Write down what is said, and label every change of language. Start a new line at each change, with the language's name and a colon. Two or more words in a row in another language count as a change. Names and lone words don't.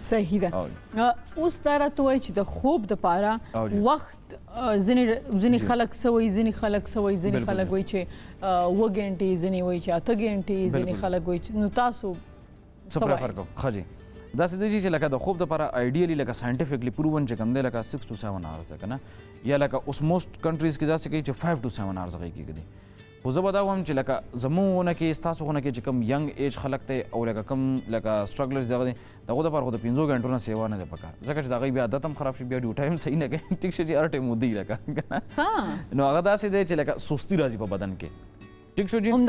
Pashto: صحیح ده اوس دا راته وایي چې د خوب دپاره وخت ځینې خلک څه وایي ځینې خلک څه وایي ځینې خلک وایي چې 7 ګنټې ځینې وایي چې 8 ګنټې ځینې خلک وایي چې نو تاسو څه پریفر کوو ښه جي داسې دی چې لکه د خوب دپاره آیډیلي لکه
English: scientifically proven
Pashto: چې کوم دی لکه
English: 6 to 7 hours
Pashto: ده که نه یا لکه اوس
English: most countries
Pashto: کې داسې کوي چې
English: 5 to 7 hours
Pashto: هغې کېږدي خو زه به دا وایم چې لکه زموږ غونه کې ستاسو غونه کې چې کوم
English: young age
Pashto: خلک دی او لکه کوم لکه سټرګلرز دغه دي د هغو دپاره خو د 5 غنټو نه سیوا نه دی پکار ځکه چې د هغوی بیا عادت هم خراب شي بیا ډیوټۍ هم صحیح نه کوي ټیک شو چې هر ټایم ودي لکه نو هغه داسې دی چې لکه سستي راځي په بدن کې ټیک شو جي